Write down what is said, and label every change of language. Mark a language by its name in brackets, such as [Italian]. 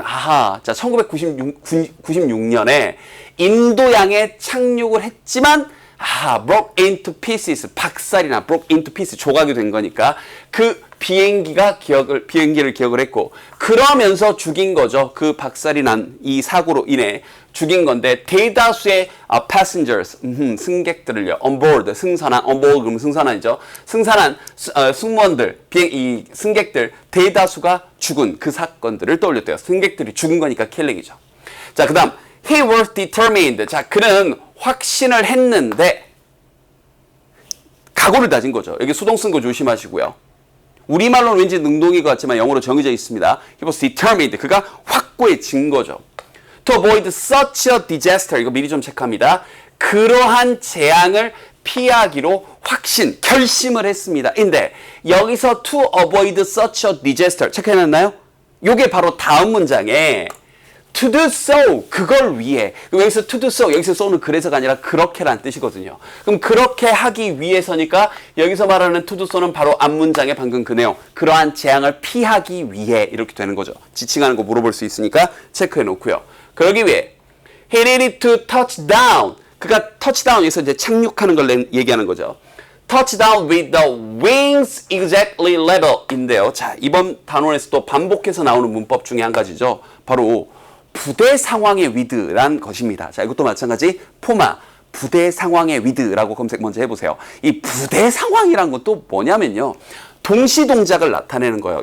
[Korean] 아하, 자 1996년에 인도양에 착륙을 했지만 broke into pieces, 박살이나 broke into pieces, 조각이 된 거니까 그 비행기를 기억을 했고 그러면서 죽인 거죠. 그 박살이 난 이 사고로 인해 죽인 건데 대다수의 passengers, 승객들을요. [English] on board, 승선한, on board 그러면 승선한이죠. [Korean] 승선한 승무원들, 이 승객들 대다수가 죽은 그 사건들을 떠올렸대요. 승객들이 죽은 거니까 킬링이죠. 자, 그 다음 [English] he was determined. [Korean] 자, 그는 확신을 했는데 각오를 다진 거죠. 여기 수동 쓴 거 조심하시고요. 우리말로는 왠지 능동이 같지만 영어로 정해져 있습니다. [English] He was determined. [Korean] 그가 확고해진 거죠. [English] To avoid such a disaster. [Korean] 이거 미리 좀 체크합니다. 그러한 재앙을 피하기로 결심을 했습니다. 인데 여기서 [English] to avoid such a disaster [Korean] 체크해놨나요? 요게 바로 다음 문장에 [English] to do so, [Korean] 그걸 위해. 여기서 [English] to do so, [Korean] 여기서 so는 그래서가 아니라 그렇게란 뜻이거든요. 그럼 그렇게 하기 위해서니까 여기서 말하는 [English] to do so [Korean] 는 바로 앞문장의 방금 그 내용. 그러한 재앙을 피하기 위해 이렇게 되는 거죠. 지칭하는 거 물어볼 수 있으니까 체크해 놓고요. 그러기 위해 [English] he needed to touch down. [Korean] 그가 touchdown에서 이제 착륙하는 걸 얘기하는 거죠. [English] touch down with the wings exactly level [Korean] 인데요. 자, 이번 단원에서 또 반복해서 나오는 문법 중에 한 가지죠. 바로 부대 상황의 위드란 것입니다. 자, 이것도 마찬가지 포마 부대 상황의 위드라고 검색 먼저 해보세요. 이 부대 상황이란 것도 뭐냐면요. 동시 동작을 나타내는 거예요.